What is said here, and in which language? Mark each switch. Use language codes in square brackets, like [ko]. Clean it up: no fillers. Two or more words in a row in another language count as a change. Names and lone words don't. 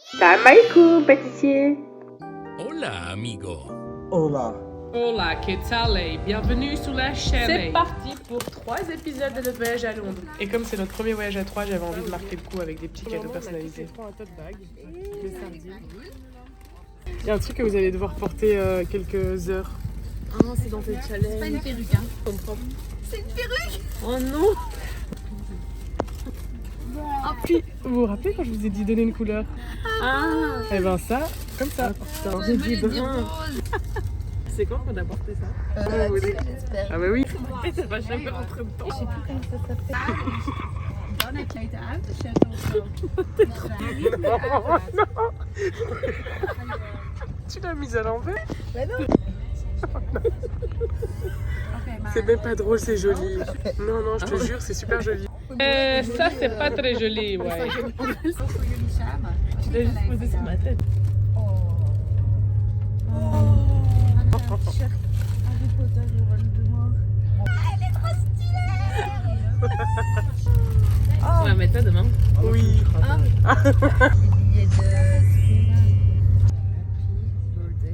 [ar] سلام عليكم, pâtissier. [es] Hola, amigo. Hola. Hola, que tal? [fr] Bienvenue sur la chaîne. C'est parti pour 3 épisodes de notre voyage à Londres. Et comme c'est notre premier voyage à 3, j'avais envie de marquer le coup avec des petits cadeaux personnalisés. Il y a un truc que vous allez devoir porter quelques heures. Oh, c'est dans tes challenges. C'est pas une perruque, hein. C'est une perruque. Oh non. Puis, vous vous rappelez quand je vous ai dit donner une couleur? Ah. Eh ben ça, comme ça. Putain, Je j'ai voulais dit dire brun. rose. C'est quand qu'on a porté ça? J'espère. Ah bah oui. Et ça va jamais rentrer dedans. Je sais plus comment ça s'appelle. [nl] Dan heb jij het uit, de shirt [fr] Tu l'as mise à l'envers? Mais non. C'est même pas drôle, c'est joli. Non, non, je te jure, c'est super joli. Ça, c'est pas très joli, ouais. [nl] Voor jullie samen. [fr] Tu l'as juste posé sur ma tête. Shirt Harry Potter, de moi. Elle est trop stylée. On va mettre ça demain. Oui. Les billets de...